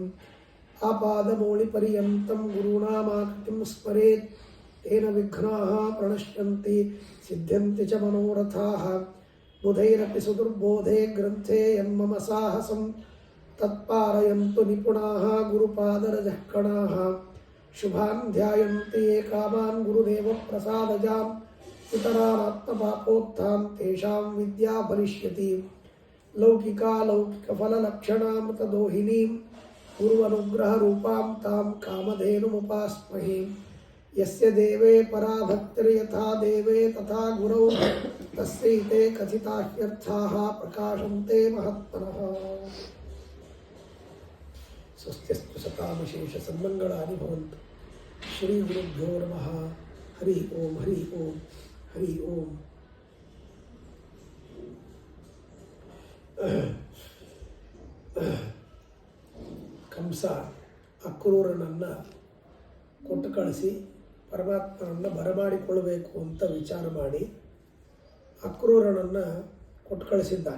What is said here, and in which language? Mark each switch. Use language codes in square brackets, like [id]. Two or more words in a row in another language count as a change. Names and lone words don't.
[sa] ಆಪಾದಮೌಳಿಪರ್ಯಂತಂ ಗುರುಣಾಮಾಕೃತಿಂ ಸ್ಮರೇತ್ ತೇನ ವಿಘ್ನಾಃ ಪ್ರಣಶ್ಯಂತಿ ಸಿದ್ಧ್ಯಂತಿ ಚ ಮನೋರಥಾಃ. ಬುಧೈರಪಿ ಸುದುರ್ಬೋಧೆ ಗ್ರಂಥೆ ಯನ್ಮಮ ಸಾಹಸಂ ತತ್ಪಾರಯಂತು ನಿಪುಣಾಃ ಗುರುಪಾದರಜಃ ಕಣಾಃ. ಶುಭಾನ್ ಧ್ಯಾಯಂತಿ ಯೇ ಕಾಮಾನ್ ಗುರುದೇವಪ್ರಸಾದಜಾಂ ಇತರಾನಾತ್ಮಪಾಪೋತ್ಥಾನ್ ತೇಷಾಂ ವಿದ್ಯಾ ಭವಿಷ್ಯತಿ. ಲೌಕಿಕಾಲೌಕಿಕಫಲಲಕ್ಷಣಾಮೃತದೋಹಿನೀಂ ಗುರುವನುಗ್ರಹರೂಪಾಂ ತಾಂ ಕಾಮಧೇನುಮುಪಾಸ್ಮಹೇ. ಯಸ್ಯ ದೇವೇ ಪರಾ ಭಕ್ತಿರ್ಯಥಾ ದೇವೇ ತಥಾ ಗುರೌ ತಸ್ಯೈತೆ ಕಥಿತಾಹ್ಯರ್ಥಾಃ ಪ್ರಕಾಶಂತೆ ಮಹಾತ್ಮನಃ. ಸ್ವಸ್ತ್ಯಸ್ತು ಸತಾಮಶೇಷ ಸನ್ಮಂಗಳಾನಿ ಭವಂತು. ಶ್ರೀ ಗುರುಭ್ಯೋ ನಮಃ. ಹರಿ ಓಂ ಹರಿ ಓಂ ಹರಿ ಓಂ. [kn] ಕಂಸ ಅಕ್ರೂರನನ್ನು ಕೊಟ್ಟು ಕಳಿಸಿ ಪರಮಾತ್ಮನನ್ನು ಬರಮಾಡಿಕೊಳ್ಳಬೇಕು ಅಂತ ವಿಚಾರ ಮಾಡಿ ಅಕ್ರೂರನನ್ನು ಕೊಟ್ಟು ಕಳಿಸಿದ್ದಾನೆ.